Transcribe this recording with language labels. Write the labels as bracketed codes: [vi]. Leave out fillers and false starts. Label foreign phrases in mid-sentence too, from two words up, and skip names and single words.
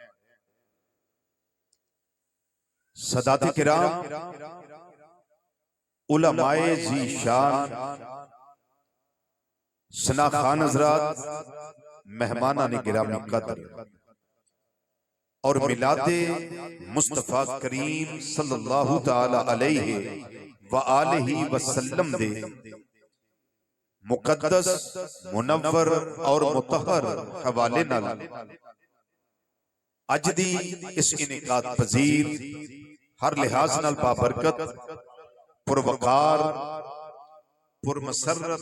[pa] سادات کرام علمائے ذیشان ثنا خوان حضرات مہماناں نے گرامی قدر اور میلادِ مصطفیٰ کریم [ar] صلى الله تعالى عليه وآله وسلم [pa] دے مقدس منور اور مطہر حوالے نال اج دی اس انعقاد پذیر ہر لحاظ نال بابرکت پروقار پرمسرت